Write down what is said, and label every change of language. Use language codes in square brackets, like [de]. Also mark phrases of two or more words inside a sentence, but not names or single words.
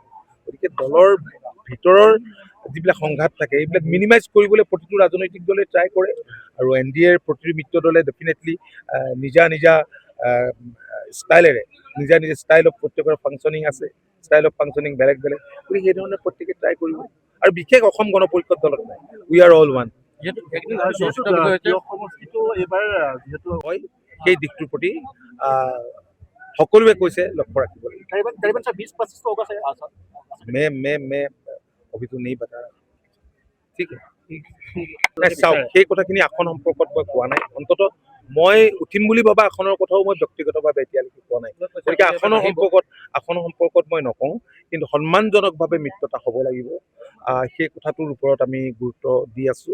[as] গতিকে দলৰ ভিতৰৰ যিবিলাক সংঘাত থাকে এইবিলাক মিনিমাইজ কৰিবলৈ প্ৰতিটো ৰাজনৈতিক দলে ট্ৰাই কৰে, আৰু NDAৰ প্ৰতিটো মিত্ৰ দলে ডেফিনেটলি নিজা নিজা ষ্টাইলেৰে নিজা নিজা [en] style of [as] প্ৰত্যেকৰ ফাংচনিং আছে, [en] style of functioning [as] বেলেগ বেলেগ, গতিকে সেই ধৰণে প্ৰত্যেকে ট্ৰাই কৰিব। আৰু বিশেষ অসম গণ পৰিষদ দলত নাই, [en] we are all one. [as] হয়, সেই দিশটোৰ প্ৰতি সকলোৱে কৈছে লক্ষ্য ৰাখিব লাগিব। [hi] মে अभी तो नहीं बता रहा, ठीक है। [as] চাওক, সেই কথাখিনি আসন সম্পৰ্কত মই কোৱা নাই। অন্ততঃ মই উঠিম বুলি ভবা আসনৰ কথাও মই ব্যক্তিগতভাৱে এতিয়ালৈকে কোৱা নাই। গতিকে আসনৰ সম্পৰ্কত মই নকওঁ, কিন্তু সন্মানজনকভাৱে মিত্ৰতা হ'ব লাগিব, সেই কথাটোৰ ওপৰত আমি গুৰুত্ব দি আছো।